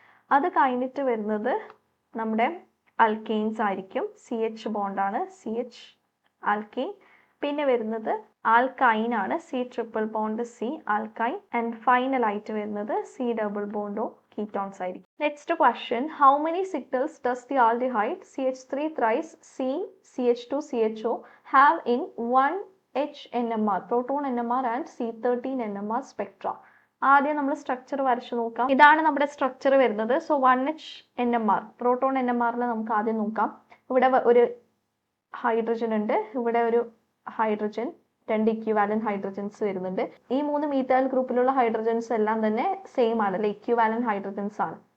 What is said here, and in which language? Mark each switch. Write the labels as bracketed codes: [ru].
[ml] അത് കഴിഞ്ഞിട്ട് വരുന്നത് നമ്മുടെ അൽക്കെയിൻസ് ആയിരിക്കും. CH ബോണ്ടാണ്, CH alkane. പിന്നെ വരുന്നത് ആൽക്കൈൻ ആണ്, C triple bond, C alkyne. And final ആയിട്ട് വരുന്നത് C ഡബിൾ ബോണ്ടോ കീറ്റോൺസ് ആയിരിക്കും. [en] Next question, how many signals does the aldehyde CH3 thrice C CH2 CHO have in 1H NMR proton NMR and C13 NMR spectra? [ml] ആദ്യം നമ്മൾ structure വരച്ചു നോക്കാം. ഇതാണ് നമ്മുടെ structure വരുന്നത്. സോ 1H NMR പ്രോട്ടോൺ NMRൽ നമുക്ക് ആദ്യം നോക്കാം. ഇവിടെ ഒരു ഹൈഡ്രജൻ ഉണ്ട്, ഇവിടെ ഒരു ഹൈഡ്രജൻ, 2 ഇക്വിവാലന്റ് ഹൈഡ്രജൻസ് വരുന്നുണ്ട്. ഈ 3 മീഥൈൽ ഗ്രൂപ്പിലുള്ള ഹൈഡ്രജൻസ് എല്ലാം തന്നെ സെയിം ആണല്ലേ, ഇക്വിവാലന്റ് ഹൈഡ്രജൻസ് ആണ്.